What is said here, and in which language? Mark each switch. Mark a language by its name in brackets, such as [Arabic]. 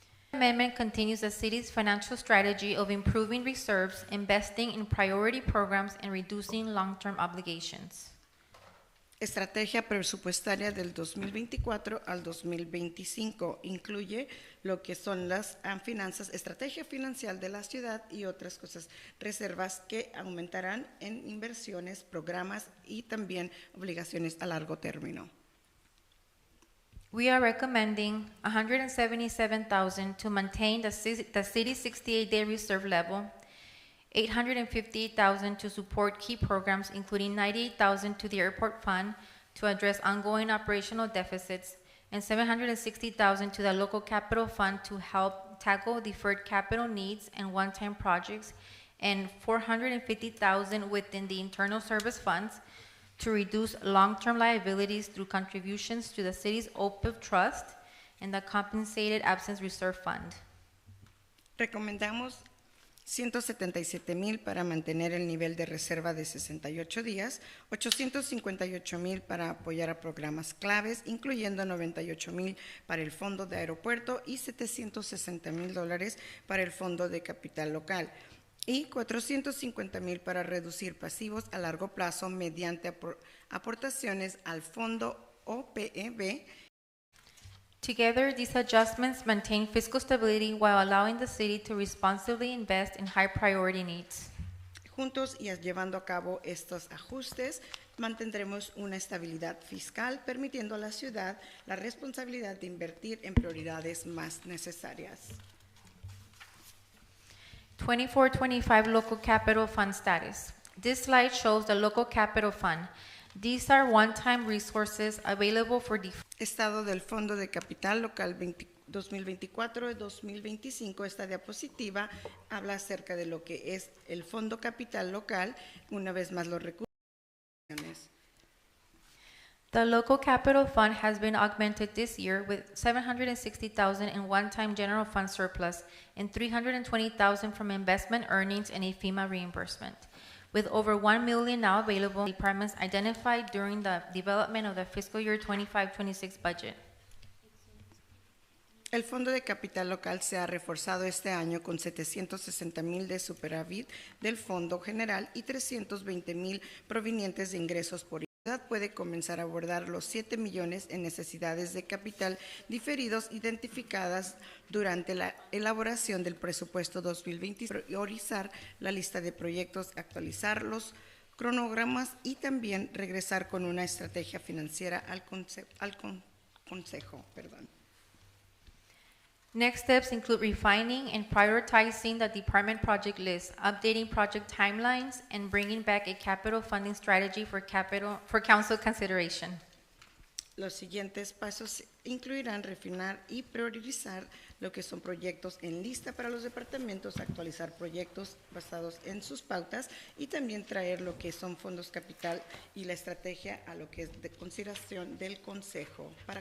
[English] The amendment continues the city's financial strategy of improving reserves, investing in priority programs, and reducing long-term obligations. [Spanish] Estrategia presupuestaria del 2024 al 2025 incluye lo que son las finanzas, estrategia financiera de la ciudad y otras cosas, reservas que aumentarán en inversiones, programas y también obligaciones a largo término. [English] We are recommending $177,000 to maintain the city's 68-day reserve level, $858,000 to support key programs, including $98,000 to the airport fund to address ongoing operational deficits, and $760,000 to the local capital fund to help tackle deferred capital needs and one-time projects, and $450,000 within the internal service funds to reduce long-term liabilities through contributions to the city's OPIB trust and the compensated absence reserve fund. [Spanish] Recomendamos $177,000 para mantener el nivel de reserva de 68 días, $858,000 para apoyar a programas claves, incluyendo $98,000 para el Fondo de Aeropuerto y $760,000 para el Fondo de Capital Local, y $450,000 para reducir pasivos a largo plazo mediante aportaciones al Fondo OPEB. [English] Together, these adjustments maintain fiscal stability while allowing the city to responsibly invest in high priority needs. [Spanish] Juntos y llevando a cabo estos ajustes, mantendremos una estabilidad fiscal, permitiendo a la ciudad la responsabilidad de invertir en prioridades más necesarias. [English] 24-25 Local Capital Fund status. This slide shows the Local Capital Fund. These are one-time resources available for [Spanish] Estado del Fondo de Capital Local 2024 y 2025. Esta diapositiva habla acerca de lo que es el Fondo Capital Local, una vez más los recursos. [English] The Local Capital Fund has been augmented this year with $760,000 in one-time general fund surplus and $320,000 from investment earnings and a FEMA reimbursement. With over $1 million now available, departments identified during the development of the fiscal year 25-26 budget. [Spanish] El Fondo de Capital Local se ha reforzado este año con $760,000 de superávit del Fondo General y $320,000 provenientes de ingresos por ciudad. Puede comenzar a abordar los 7 millones en necesidades de capital diferidos identificadas durante la elaboración del presupuesto 2020, priorizar la lista de proyectos, actualizar los cronogramas y también regresar con una estrategia financiera al consejo. [English] Next steps include refining and prioritizing the department project list, updating project timelines, and bringing back a capital funding strategy for council consideration. [Spanish] Los siguientes pasos incluirán refinar y priorizar lo que son proyectos en lista para los departamentos, actualizar proyectos basados en sus pautas y también traer lo que son fondos capital y la estrategia a lo que es de consideración del consejo,